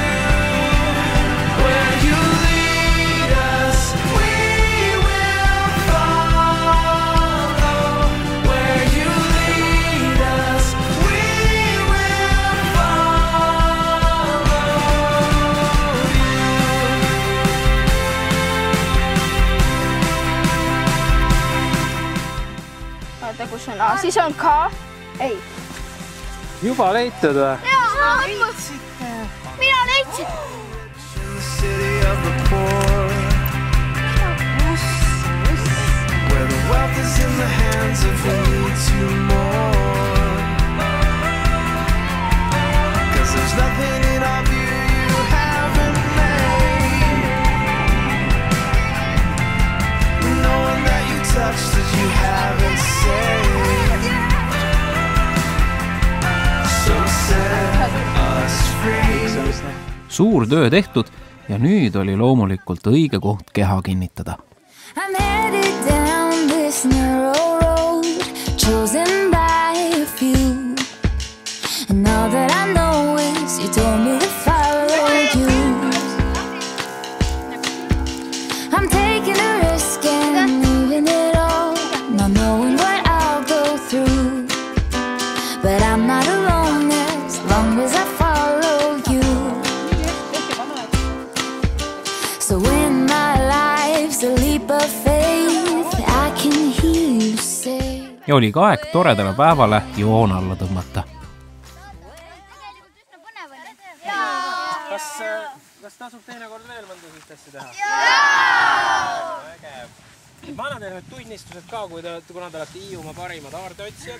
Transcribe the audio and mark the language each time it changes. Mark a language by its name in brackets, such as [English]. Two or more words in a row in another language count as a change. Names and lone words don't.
[English] Where you lead us, we will follow. Where you lead us, we will follow you. [Estonian] Vaata, kus on A, siis on K. Ei. Juba leitud või? Jaa, mina leidsin. [English] The city of the poor, where the wealth is in the hands of who needs you more. 'Cause there's nothing in our view you haven't made. No one that you touched that you haven't saved. So set us free. [Estonian] Suur töö tehtud ja nüüd oli loomulikult õige koht keha kinnitada. [English] I'm headed down this narrow road, chosen by a few. And all that I know is you told me to follow you. I'm taking a risk and leaving it all, not knowing what I'll go through. But I'm not alone as long as I follow you. So in my life's a leap of faith, I can hear you say. [Estonian] Ja oli ka aeg toredale päevale joon alla tõmmata. Kas tasub teinekord veel mõnda sellist asja teha? Jaa! Vägev. Ma annan teile nüüd tunnistused ka, kuna te olete Hiiumaa parimad aardeotsijad.